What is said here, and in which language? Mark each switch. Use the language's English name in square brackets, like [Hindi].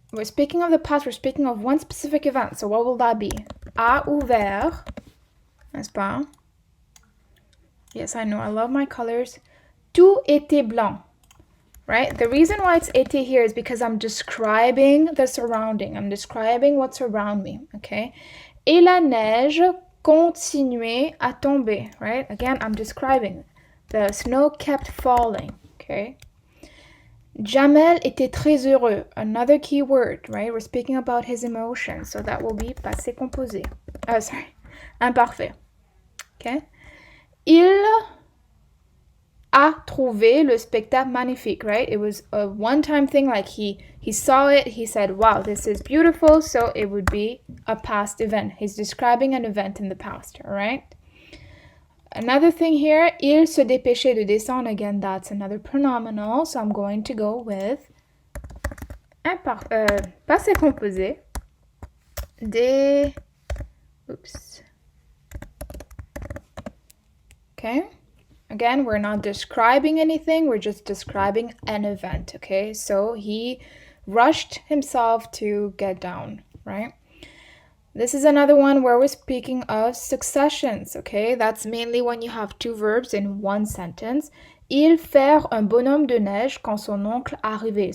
[English] We're speaking of the past, we're speaking of one specific event. So what will that be? [French] A ouvert, n'est-ce pas? [English] Yes, I know, I love my colors. [French] Tout était blanc, [English] right? The reason why it's été here is because I'm describing the surrounding. I'm describing what's around me, okay? [French] Et la neige continuait à tomber, [English] right? Again, I'm describing. The snow kept falling, okay? [French] Jamel était très heureux. [English] Another key word, right? We're speaking about his emotions, so that will be passé composé. Imparfait. Okay? [French] Il a trouvé le spectacle magnifique, [English] right? It was a one-time thing, like he saw it, he said, wow, this is beautiful, so it would be a past event. He's describing an event in the past, all right? Another thing here, [French] il se dépêchait de descendre. [English] Again, that's another pronominal, so I'm going to go with passé composé oops. Okay? Again, we're not describing anything, we're just describing an event, okay? So he rushed himself to get down, right? This is another one where we're speaking of successions, okay? That's mainly when you have two verbs in one sentence. [French] Il fait un bonhomme de neige quand son oncle arrivait.